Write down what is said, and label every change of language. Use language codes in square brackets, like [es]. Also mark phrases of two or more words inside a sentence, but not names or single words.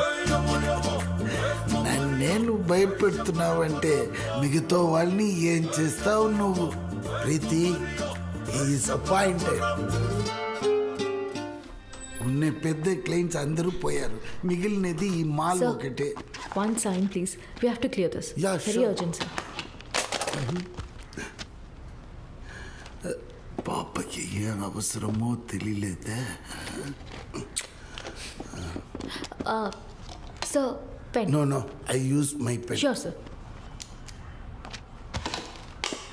[te] నేను భయపెడుతున్నావంటే మిగతా వాళ్ళని ఏం చేస్తావు నువ్వు? [en] ప్రీతి is appointed. [te] ఉన్న పెద్ద క్లయింట్స్ అందరూ పోయారు, మిగిలినది ఈ మాల్ ఒకటే. [en] One sign, please. We have to clear this. Yeah, Very sure. urgent, sir. [te] పాపకి ఏం అవసరమో తెలియలేదే. [en] Sir, pen. No, I use my pen. Sure, sir.